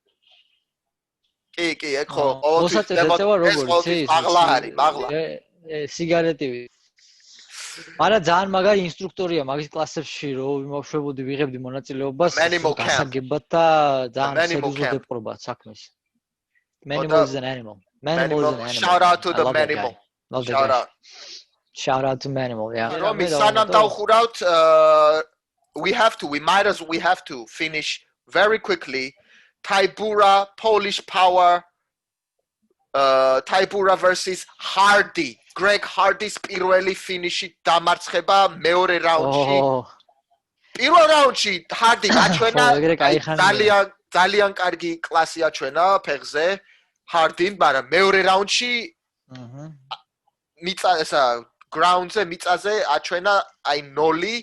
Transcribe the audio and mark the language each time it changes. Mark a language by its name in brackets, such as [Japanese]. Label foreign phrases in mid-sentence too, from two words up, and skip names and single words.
[Georgian] კი, ეგ ხო, ყოველთვის მაღლა არის, მაღლა. სიგარეტი. მაგრამ ძალიან მაგარი ინსტრუქტორია მაგის კლასებში, რომ ვიმოშვებოდი, ვიღებდი მონაწილეობას, გასაგებად და ძალიან სერიოზულად ეპყრობა საქმეს. [English] Manimal is an animal. Shout out to the Manimal. Shout out to Manimal, yeah. [Georgian] რომი სანამ დავხურავთ, [English] we have to finish very quickly. Tybura, Polish Power, Tybura versus Hardy. [Georgian] Greg Hardy's პირველი ფინიში დამარცხება მეორე რაუნდში. პირველ რაუნდში Hardy აჩვენა ძალიან კარგი კლასი აჩვენა ფეხზე Hardy-ს, მაგრამ მეორე რაუნდში ground-ზე მიწაზე აჩვენა აი 0.